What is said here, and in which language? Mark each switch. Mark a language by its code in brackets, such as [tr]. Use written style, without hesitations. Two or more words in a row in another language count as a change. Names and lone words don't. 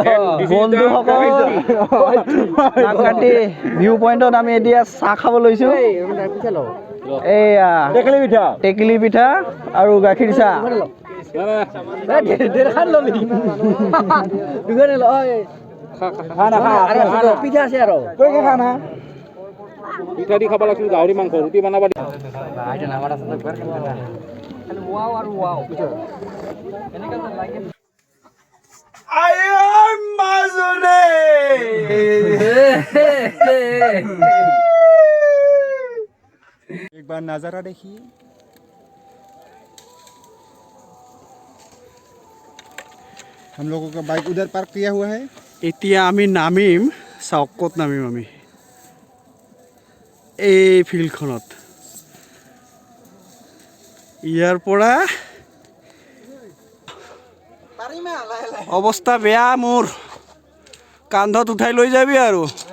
[as] ভিউ পইণ্টত আমি এতিয়া চাহ খাব লৈছোঁ এয়া টেকেলি পিঠা আৰু গাখীৰ চাহ পিঠা আছে আৰু পিঠা দি খাব লাগিছিল গাহৰি মাংস ৰুটি বনাব [hi] एक बार नजारा देखिए हम लोगों का बाइक उधर पार्क किया हुआ है [as] এতিয়া আমি নামিম চাওক ক'ত নামিম আমি এই ফিল্ডখনত ইয়াৰ পৰা অৱস্থা বেয়া মোৰ কান্ধত উঠাই লৈ যাবি আৰু